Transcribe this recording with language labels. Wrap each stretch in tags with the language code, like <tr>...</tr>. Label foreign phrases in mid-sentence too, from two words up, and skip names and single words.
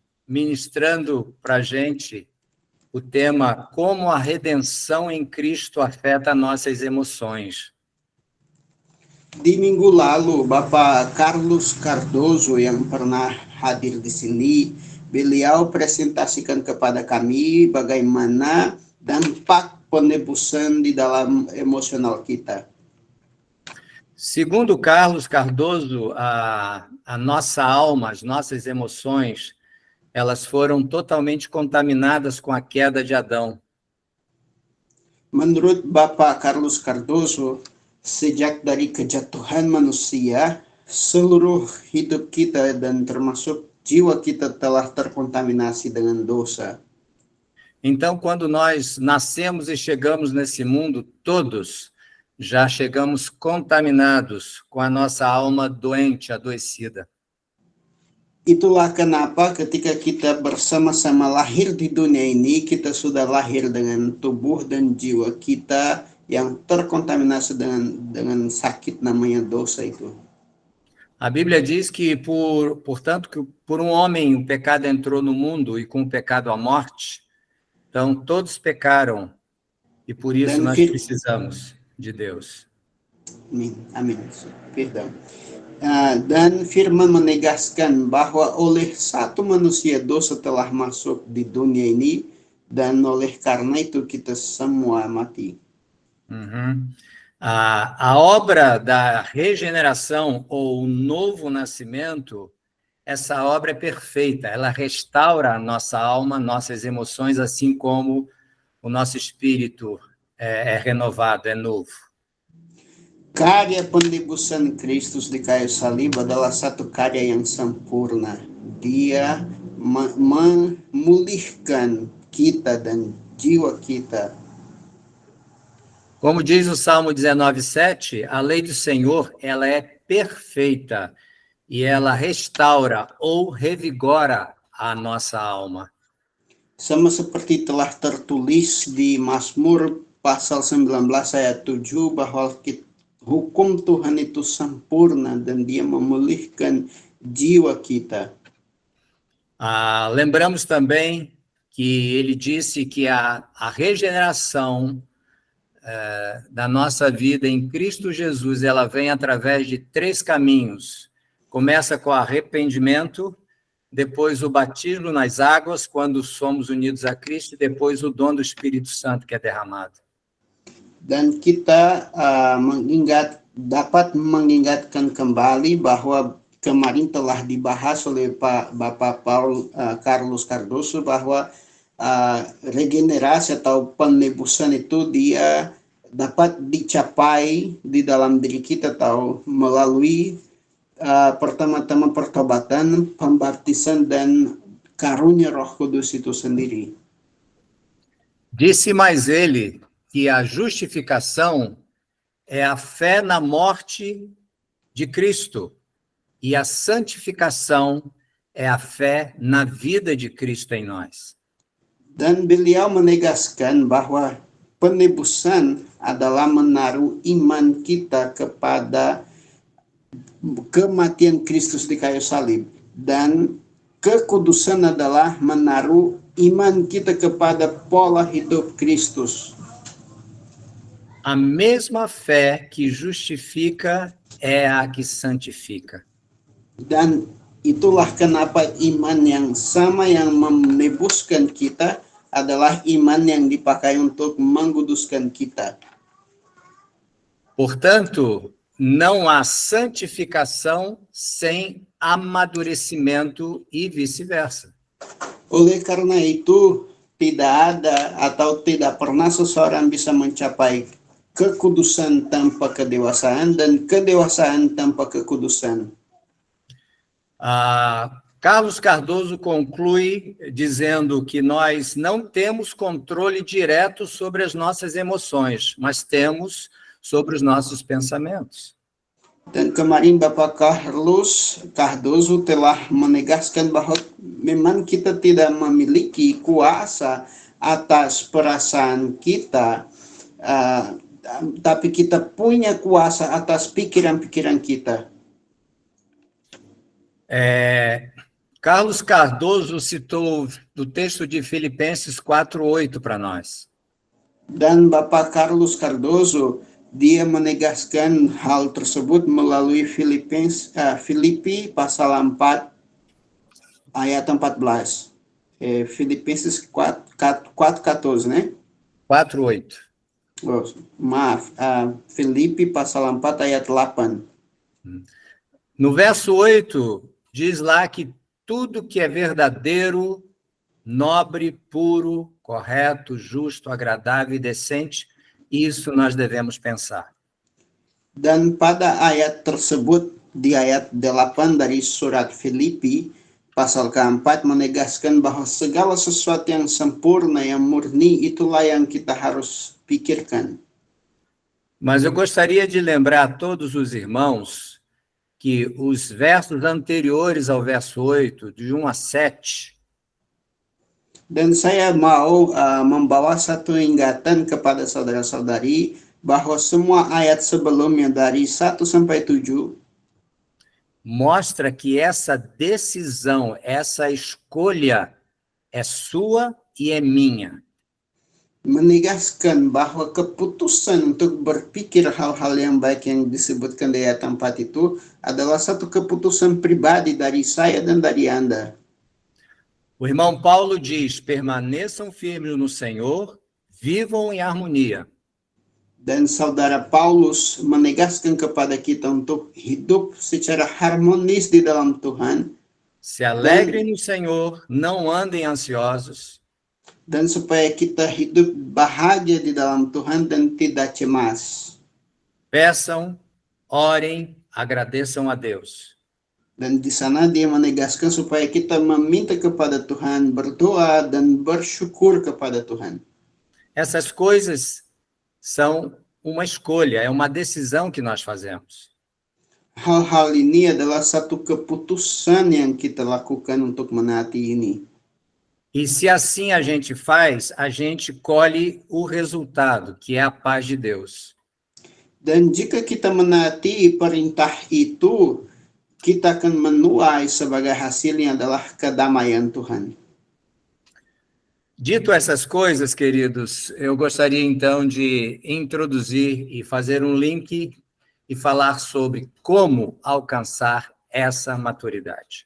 <pt>ministrando para a gente o tema Como a redenção em Cristo afeta nossas emoções.</pt> <id>Di minggu lalu, Bapak Carlos Cardozo yang pernah hadir di sini, beliau presentasikan kepada kami bagaimana dampak penebusan di dalam emosional kita.</id> <pt>Segundo Carlos Cardoso, a nossa alma, as nossas emoções, elas foram totalmente contaminadas com a queda de Adão.</pt> <id>Menurut Bapak Carlos Cardoso, sejak dari kejatuhan manusia, seluruh hidup kita dan termasuk jiwa kita telah terkontaminasi dengan dosa.</id> <pt>Então, quando nós nascemos e chegamos nesse mundo, todos já chegamos contaminados com a nossa alma doente, adoecida.</pt> <id>Itulah kenapa ketika kita bersama-sama lahir di dunia ini, kita sudah lahir dengan tubuh dan jiwa kita yang terkontaminasi dengan sakit namanya dosa itu.</id> <pt>A Bíblia diz que, portanto, que por um homem o pecado entrou no mundo e com o pecado a morte, então todos pecaram e por isso nós precisamos de Deus. Amin. Perdão.</pt> <id>Dan firman menegaskan bahwa oleh satu manusia dosa telah masuk di dunia ini dan oleh karena itu kita semua mati.</id> <pt>A obra da regeneração ou novo nascimento, essa obra é perfeita, ela restaura a nossa alma, nossas emoções, assim como o nosso espírito é renovado, é novo.</pt> <id>Karya penebusan Kristus di kayu salib adalah satu karya yang sempurna. Dia memulihkan kita dan jiwa kita.</id> <pt>Como diz o Salmo 19:7, a lei do Senhor, ela é perfeita e ela restaura ou revigora a nossa alma.</pt> <id>Sama seperti telah tertulis di Mazmur pasal 19 ayat 7 bahwa hukum Tuhan itu sempurna dan dia memulihkan jiwa kita.</id> <pt>Lembramos também que ele disse que a regeneração da nossa vida em Cristo Jesus, ela vem através de 3 caminhos. Começa com arrependimento, depois o batismo nas águas, quando somos unidos a Cristo, e depois o dom do Espírito Santo que é derramado.</pt> <id>Dan kita dapat mengingatkan kembali bahwa kemarin telah dibahas oleh Bapak Carlos Cardoso bahwa regenerasi atau penebusan itu dia dapat dicapai di dalam diri kita atau melalui pertama-tama pertobatan, pembaptisan dan karunia Roh Kudus itu sendiri.</id> <pt>Disse mais ele que a justificação é a fé na morte de Cristo e a santificação é a fé na vida de Cristo em nós.</pt> <id>Dan beliau menegaskan bahwa penebusan adalah menaruh iman kita kepada kematian Kristus di kayu salib, dan kekudusan adalah menaruh iman kita kepada pola hidup Kristus.</id> <pt>A mesma fé que justifica é a que santifica.</pt> <id>Dan itulah kenapa iman yang sama yang menebuskan kita adalah iman yang dipakai untuk menguduskan kita.</id> <pt>Portanto, não há santificação sem amadurecimento e vice-versa.</pt> <id>Oleh karena itu, tidak ada atau tidak pernah seseorang bisa mencapai kekudusan tanpa kedewasaan dan kedewasaan tanpa kekudusan.</id> <pt>Carlos Cardoso conclui dizendo que nós não temos controle direto sobre as nossas emoções, mas temos sobre os nossos pensamentos.</pt> <id>Dan kemarin Bapak Carlos Cardoso telah menegaskan bahwa memang kita tidak memiliki kuasa atas perasaan kita, tapi kita punya kuasa atas pikiran-pikiran kita.</id> <pt>Carlos Cardoso citou do texto de Filipenses 4:8 para nós.</pt> <id>Dan Bapak Carlos Cardoso, dia menegaskan hal tersebut melalui Filipi pasal 4 ayat 14.</id> <pt>Filipenses 4:14, né? 4:8.</pt> <id>Oh, maaf, Filipi pasal 4 ayat 8.</id> <pt>No verso 8, diz lá que tudo que é verdadeiro, nobre, puro, correto, justo, agradável e decente, isso nós devemos pensar.</pt> <id>Dan pada ayat tersebut, di ayat 8 dari surat Filipi, pasal keempat menegaskan bahwa segala sesuatu yang sempurna, yang murni, itulah yang kita harus pikirkan.</id> <pt>Mas eu gostaria de lembrar a todos os irmãos que os versos anteriores ao verso 8, de 1 a 7,</pt> <id>Dan saya mau membawa satu ingatan kepada saudara-saudari bahwa semua ayat sebelumnya dari 1 sampai 7</id> <pt>mostra que essa decisão, essa escolha é sua e é minha.</pt> <id>menegaskan bahwa keputusan untuk berpikir hal-hal yang baik yang disebutkan di ayat 4 itu adalah satu keputusan pribadi dari saya dan dari Anda.</id> <pt>O irmão Paulo diz: permaneçam firmes no Senhor, vivam em harmonia.</pt> <id>Dan saudara Paulus menegaskan kepada kita untuk hidup secara harmonis di dalam Tuhan.</id> <pt>Se alegrem no Senhor, não andem ansiosos.</pt> <id>Dan supaya kita hidup bahagia di dalam Tuhan dan tidak cemas.</id> <pt>Peçam, orem, agradeçam a Deus.</pt> <id>Dan di sana dia menegaskan supaya kita meminta kepada Tuhan, berdoa dan bersyukur kepada Tuhan.</id> <pt>Essas coisas são uma escolha, é uma decisão que nós fazemos.</pt> <id>Hal-hal ini adalah satu keputusan yang kita lakukan untuk menaati ini.</id> <pt>E se assim a gente faz, a gente colhe o resultado, que é a paz de Deus.</pt> <id>Dan jika kita menaati perintah itu, kita akan menuai sebagai hasilnya adalah kedamaian Tuhan.</id> <pt>Dito essas coisas, queridos, eu gostaria então de introduzir e fazer um link e falar sobre como alcançar essa maturidade.</pt>